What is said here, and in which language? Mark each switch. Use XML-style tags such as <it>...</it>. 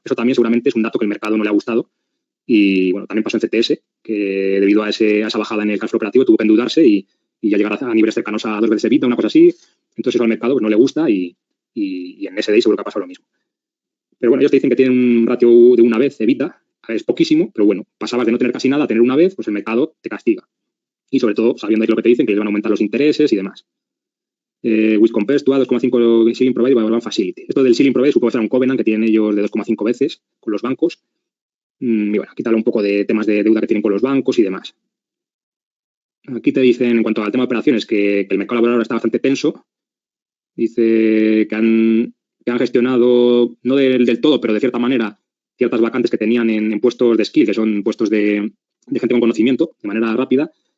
<es>Eso también seguramente es un dato que el mercado no le ha gustado. Y bueno, también pasó en CTS, que debido a esa bajada en el cash flow operativo tuvo que endeudarse y ya llegar a niveles cercanos a 2 veces EBITDA, una cosa así. Entonces eso al mercado pues, no le gusta y en SDI seguro que ha pasado lo mismo. Pero bueno, ellos te dicen que tienen un ratio de una vez EBITDA, es poquísimo, pero bueno, pasabas de no tener casi nada a tener una vez, pues el mercado te castiga. Y sobre todo, sabiendo lo que te dicen, que les van a aumentar los intereses y demás.</es> <en>which compares to a 2,5 ceiling provided by one facility.</en> <es>Esto del ceiling provided supongo que será un covenant que tienen ellos de 2,5 veces con los bancos. Y bueno, aquí te habla un poco de temas de deuda que tienen con los bancos y demás. Aquí te dicen, en cuanto al tema de operaciones, que el mercado laboral está bastante tenso. Dice que han gestionado, no del todo, pero de cierta manera, ciertas vacantes que tenían en puestos de skill, que son puestos de gente con conocimiento, de manera rápida.</es>